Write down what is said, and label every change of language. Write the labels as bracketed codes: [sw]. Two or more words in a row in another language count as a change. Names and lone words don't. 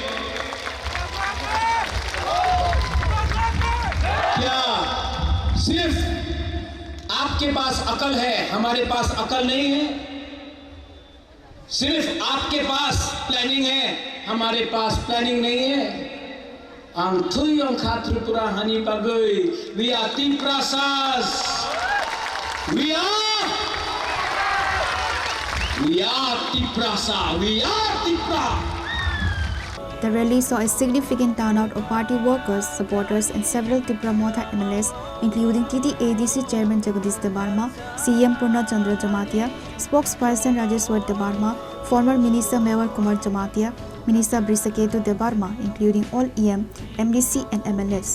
[hi] क्या सिर्फ आपके पास अकल है, हमारे पास अकल नहीं है? सिर्फ आपके पास प्लानिंग है, हमारे पास प्लानिंग नहीं है। [trp] Angthuyong Khatripura Hani Bagui, [en] we are Tiprasas. We are Tiprasa. We are Tipra. The rally saw a significant turnout of party workers, supporters and several Tipra Motha MLAs, including TTADC Chairman Jagadish Debarma, CM Purna Chandra Jamatia, Spokesperson Rajeshwar Debarma, former Minister Mewar Kumar Jamatia, Minister Brisaketu Debarma, including all EM, MDC and MLS.